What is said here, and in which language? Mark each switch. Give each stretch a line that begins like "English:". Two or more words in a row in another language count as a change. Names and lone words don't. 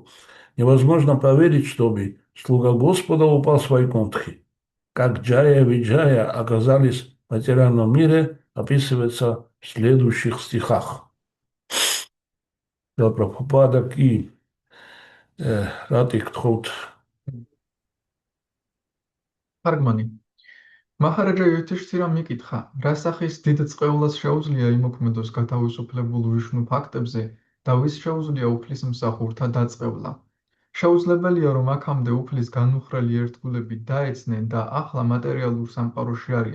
Russian: Невозможно поверить, чтобы слуга Господа упал с Вайкунтхи. Как Джая и Виджая оказались в материальном мире, описывается в следующих стихах. Да, Прабхупада и Ратик Тхот.
Georgian: თარგმანი. მაჰარაჯა იუდჰიშთირამ მიკითხა, რა სახის დიდ წყეულას შეუძლია იმოქმედოს გათავისუფლებულ ვიშნუ ფაქტებზე და ვის შეუძლია უფლის მსახურთა დაწყევლა. შეუძლებელია, რომ აქამდე უფლის განუხრელი ერთგულები დაეცნენ და ახლა მატერიალურ სამყაროში არიან.